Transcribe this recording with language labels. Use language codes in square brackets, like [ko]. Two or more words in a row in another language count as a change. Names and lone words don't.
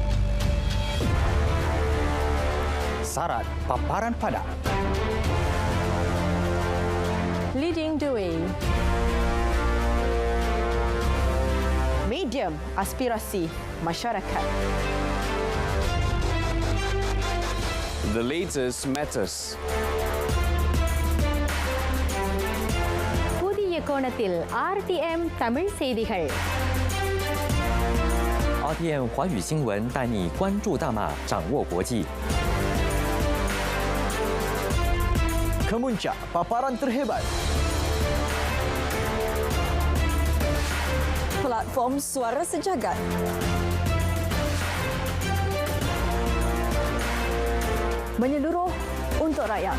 [ms] Syarat paparan padat. [en] Leading the way. [ms] Medium aspirasi masyarakat. [en] The latest matters. [ta] புதிய கோணத்தில் RTM தமிழ் செய்திகள். [zh] RTM 华语新闻带你关注大马，掌握国际。 [ms] Kemuncak paparan terhebat. Platform Suara Sejagat. Menyeluruh untuk rakyat.